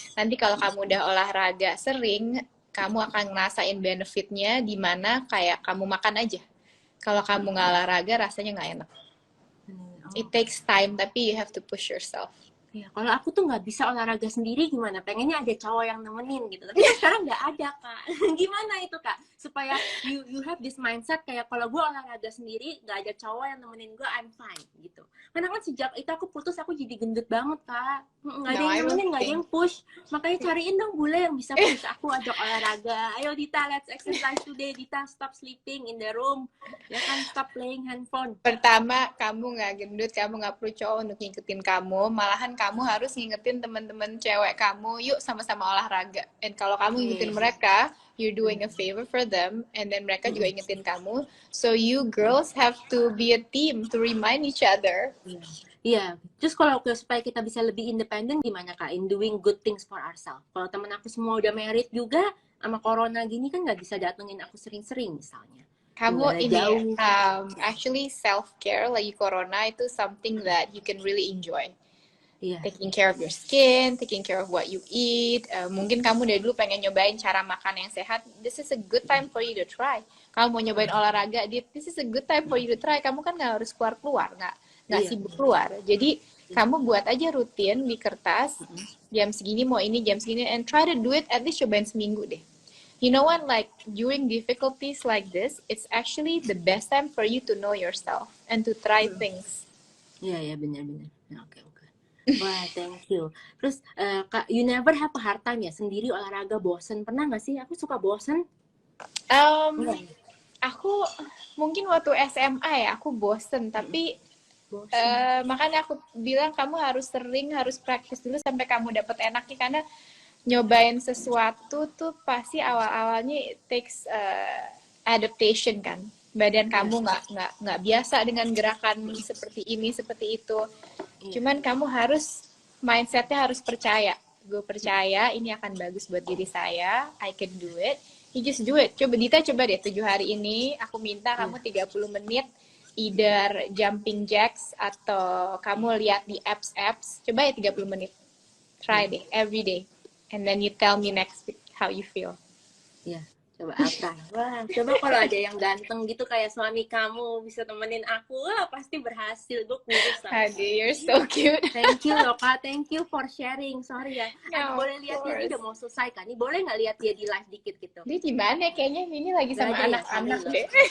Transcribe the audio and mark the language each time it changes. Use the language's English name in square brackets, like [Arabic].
[Indonesian] Nanti kalau kamu udah olahraga sering, kamu akan ngerasain benefitnya di mana kayak kamu makan aja. Kalau kamu nggak olahraga rasanya nggak enak. [English] It takes time, tapi you have to push yourself. [Indonesian] Ya, kalau aku tuh nggak bisa olahraga sendiri gimana? Pengennya ada cowok yang nemenin gitu. Tapi sekarang nggak ada, Kak. Gimana itu, Kak? Supaya [English] you have this mindset [Indonesian] kayak kalau gue olahraga sendiri, nggak ada cowok yang nemenin gue, [English] I'm fine [Indonesian] gitu. Karena kan sejak itu aku putus, aku jadi gendut banget, Kak. Nggak ada yang nemenin, nggak ada yang push. Makanya cariin dong bule yang bisa push aku, ajak olahraga. [English] Ayo Dita, let's exercise today. Dita, stop sleeping in the room. [Indonesian] Ya kan, [English] stop playing handphone. [Indonesian] Pertama, kamu nggak gendut, kamu nggak perlu cowok untuk ngikutin kamu. Malahan kamu harus ngingetin teman-teman cewek kamu, yuk sama-sama olahraga. [English] And [Indonesian] kalau kamu ngingetin mereka, [English] you're doing a favor for them, and then [Indonesian] mereka juga ingetin kamu. [English] So you girls have to be a team to remind each other. [Indonesian] Iya, terus kalau supaya kita bisa lebih independen gimana Kak? [English] In doing good things for ourselves. [Indonesian] Kalau temen aku semua udah married juga, sama corona gini kan nggak bisa datengin aku sering-sering misalnya. Kamu ini, [English] actually self-care [Indonesian] lagi corona itu [English] something that you can really enjoy. Yeah. Taking care of your skin, taking care of what you eat. [Indonesian] Mungkin kamu dari dulu pengen nyobain cara makan yang sehat. [English] This is a good time for you to try. [Indonesian] Kamu mau nyobain olahraga, [English] this is a good time for you to try. [Indonesian] Kamu kan nggak harus keluar, nggak sibuk keluar. Jadi kamu buat aja rutin di kertas. Jam segini mau ini, jam segini, [English] and try to do it at least [Indonesian] cobain seminggu deh. [English] You know what? Like during difficulties like this, it's actually the best time for you to know yourself and to try things. [Indonesian] Iya, benar-benar. Oke. Wah, [English] thank you. [Indonesian] Terus, Kak, [English] you never have a hard time ya? [Indonesian] Sendiri olahraga bosen. Pernah nggak sih? Aku suka bosen. Aku mungkin waktu SMA ya, aku bosen. Tapi makanya aku bilang kamu harus praktis dulu sampai kamu dapet enaknya. Karena nyobain sesuatu tuh pasti awal-awalnya [English] it takes adaptation [Indonesian] kan. Badan kamu nggak biasa dengan gerakan seperti ini, seperti itu. Cuman kamu mindsetnya harus percaya. Gue percaya ini akan bagus buat diri saya. [English] I can do it. You just do it. [Indonesian] Coba deh 7 hari ini. Aku minta kamu 30 menit. [English] Either jumping jacks [Indonesian] atau kamu lihat di apps. Coba ya 30 menit. [English] Try deh, every day. And then you tell me next week how you feel. [Indonesian] Yeah. Coba apa? Wah, coba kalau ada yang ganteng gitu kayak suami kamu bisa temenin aku, wah pasti berhasil. Gue kurus. [English] Hadi, you're so cute. Thank you loh Kak, thank you for sharing. [Indonesian] Sorry ya. Boleh lihat dia, ini udah mau selesai kan? Ini boleh nggak lihat dia di live dikit gitu? Dia di mana? Kayaknya ini lagi sama anak-anak deh.